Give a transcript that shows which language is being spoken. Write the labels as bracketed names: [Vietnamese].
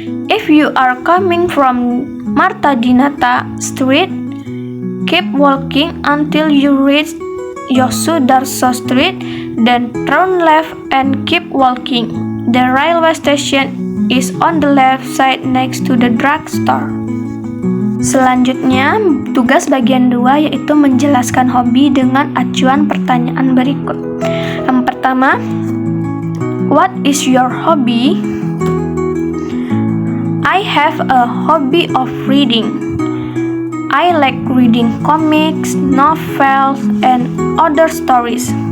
[English] If you are coming from Marta Dinata Street, keep walking until you reach Yosudarso Street, then turn left and keep walking. The railway station is on the left side next to the drugstore. [Indonesian] Selanjutnya, tugas bagian 2 yaitu menjelaskan hobi dengan acuan pertanyaan berikut. Yang pertama, [English] what is your hobby? I have a hobby of reading. I like reading comics, novels, and other stories.